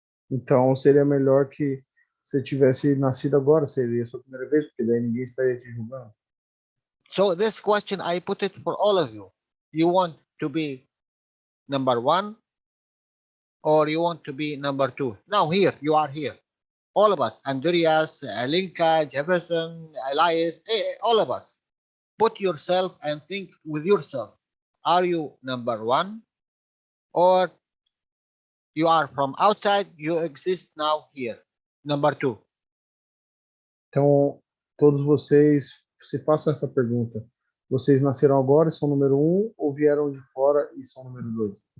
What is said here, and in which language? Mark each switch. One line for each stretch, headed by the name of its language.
Portuguese: Então seria melhor que você tivesse nascido agora, seria a sua primeira vez, porque daí ninguém estaria te julgando.
English: So this question I put it for all of you. You want to be number 1 or you want to be number 2? Now here, you are here. All of us, Andreas, Linka, Jefferson, Elias, all of us. Put yourself and think with yourself. Are you number 1 or you are from outside, you exist now here, number 2?
Portuguese: Então, todos vocês se façam essa pergunta. Vocês nasceram agora e são número 1 ou vieram de fora e são número 2?